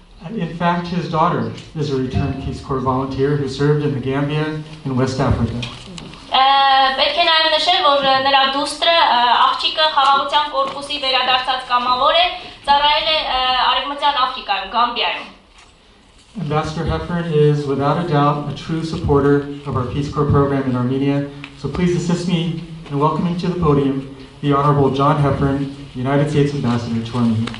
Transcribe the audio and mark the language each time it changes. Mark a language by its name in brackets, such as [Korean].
[English] In fact, his daughter is a returned Peace Corps volunteer who served in the Gambia in West Africa. [Armenian] Պետք է նաև նշել, որ նրա դուստրը աղջիկը խաղաղության կորպուսի վերադարձած կամավոր է, ծառայել է Արևմտյան Աֆրիկայում, Գամբիայում։ [English] Ambassador Heffern is without a doubt a true supporter of our Peace Corps program in Armenia. So please assist me in welcoming to the podium the Honorable John Heffern, United States Ambassador to Armenia.